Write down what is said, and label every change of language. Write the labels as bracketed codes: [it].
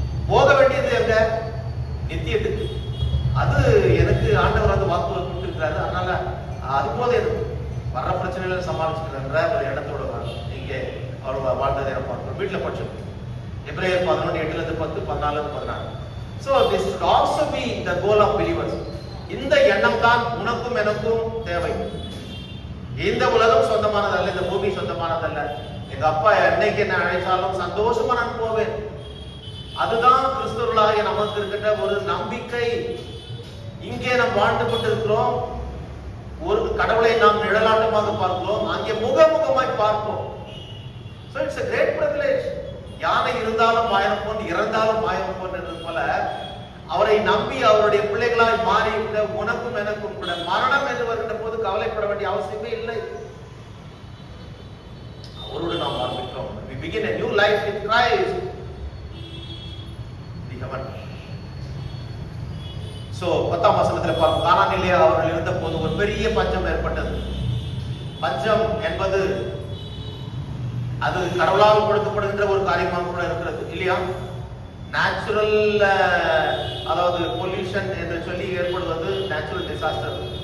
[ta] போக வேண்டியது எங்க? நித்தியத்துக்கு. அது எனக்கு ஆண்டவர் வாக்கு கொடுத்திருக்கிறாரு. அதனால அது போத எனக்கு வர்ற பிரச்சனைகளை சமாளிச்சுக்கிற ஒரு இடத்தோட இங்கே அவர் வாழ்ந்ததை பார்க்கிறோம். வீட்டுல படிச்சோம் எபிரேயர் 11:8-10, 14-14. [en] So this should also be the goal of believers. [ta] இந்த எண்ணம் தான் உனக்கும் எனக்கும் தேவை. இந்த உலகம் சொந்தமானதல்ல, இந்த பூமி சொந்தமானதல்ல. எங்க அப்பா என்னைக்கு என்ன அழைச்சாலும் சந்தோஷமா நான் போவேன். அதுதான் கிறிஸ்தவர்களாகிய நமக்கு இருக்கின்ற ஒரு நம்பிக்கை. இங்கே நாம் வாழ்ந்து கொண்டிருக்கிறோம். ஒரு கடவுளை நாம் நிழலாட்டமாக பார்க்கிறோம், அங்கே முகமுகமாய் பார்ப்போம். [en] So it's a great privilege. [ta] யானை இருந்தாலும் மாயம் போன், இறந்தாலும் மாயம் போன் என்பது போல அவரை நம்பி அவருடைய பிள்ளைகளாய் மாறிவிட்ட உனக்கும் எனக்கும் கூட மரணம் என்று வருகின்ற போது கவலைப்பட வேண்டிய அவசியமே இல்லை. அவரோடு நாம் ஆரம்பிக்கிறோம். [en] We begin a new life with Christ. The heaven. [ta] So 10ஆம் வசனத்தில் பார்க்கும், கானானிலே அவர்கள் இருந்த போது ஒரு பெரிய பஞ்சம் ஏற்பட்டது. பஞ்சம் என்பது அது கடவுளால் கொடுக்கப்படுகின்ற ஒரு காரியமாக கூட இருக்கிறது இல்லையா? நேச்சுரல், அதாவது பொல்யூஷன் என்று சொல்லி ஏற்படுவது நேச்சுரல் டிசாஸ்டர்.